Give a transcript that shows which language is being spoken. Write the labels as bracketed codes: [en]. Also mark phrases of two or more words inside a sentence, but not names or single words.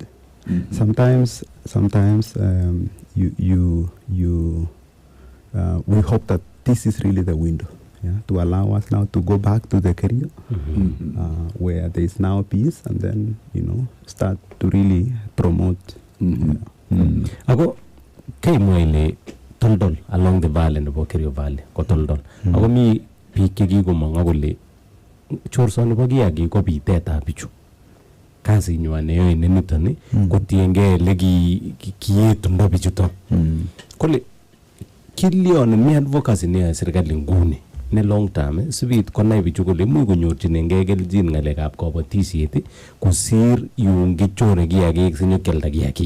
[en] Sometimes we hope that this is really the window. to allow us now to go back to the career where there is now peace, and then start to really promote. [kln] Ako kay mo ile toldol [en] along the valley [kln] nebo Kerio Valley ko toldol. Ako mi biik chekikomong akole chorsoni bo kiagik ko bitetab bichu. Kasinywan neyoe niton kotiengei ele kiyetundo bichuton. Kole kilyon mi advocacy neyoe serikali nguni ne [en] long term [kln] sibit konai bichu kole imuch konyorchinengei kelchin ng'alekab kabatisiet kosir yun kichore kiagik sinyokyalda kiagik.